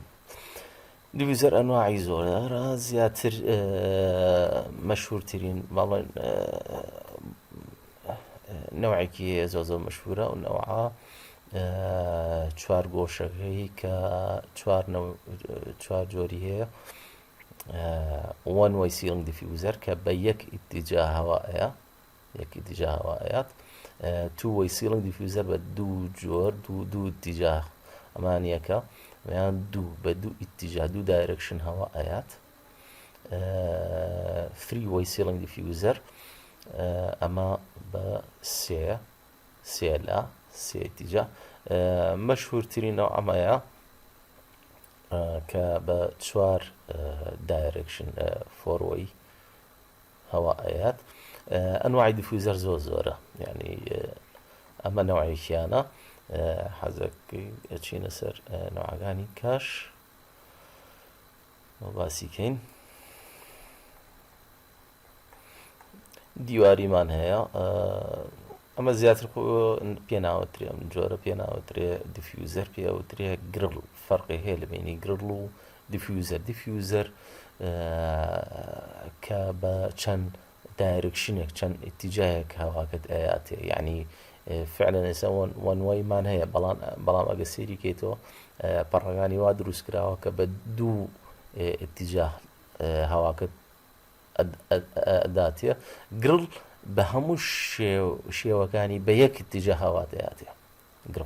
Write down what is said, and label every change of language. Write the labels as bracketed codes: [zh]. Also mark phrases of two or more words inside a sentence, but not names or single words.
[ckb] دیفیوزەر ئەنواعی زۆرە، زیاتر مەشهورترین باڵێن نەوعێکی زۆ مەشهورە و نەوعە چوار گۆشەکەی کە چوار جۆری هەیە. [en] one way ceiling diffuser [ckb] کە بە یەک ئیتیجا هەوایە، [en] two way ceiling diffuser [ckb] بە دوو جۆر دوو ئیتیجا ئەمانیەکە یان بە دوو ئیتیجا دوو دایرەکشن هەوایەت. [en] three way ceiling diffuser [ckb] ئەمە بە سێ ئیتیجا. مەشهورترینەوە ئەمەیە کە بە چوار دایرەکشن [en] four way [ckb] هەوایەت. ئەنواعی دیفیوزەر زۆرە، یعنی ئەمە نەوعێکیانە. حەزەکەی ئەچینە سەر نەوعەکانی کاش باسیکەین. دیواریمان هەیە، ئەمە زیاتر پێناوەترێ، ئەم جۆرە پێناوەترێ دیفیوزەر، پێوترێ گرڵ. فەرقی هەیە لە بینی گرڵ و دیفیوزەر. دیفیوزەر کە بە چەند دایرکشنێک چەند ئیتیجایەک هەواکەت ئەیاتێ، یعنی فعلا ئێستا [en] one way [ckb] مان هەیە، بەڵام ئەگە سێری کەیتەوە پەڕەکانی وا دروست کراوە کە بە دوو ئیتیجا هەواکەت ئەداتێ. گرڵ بە هەموو شێوەکانی بە یەک ئیتیجا هەوات ئەیاتێ گرڵ.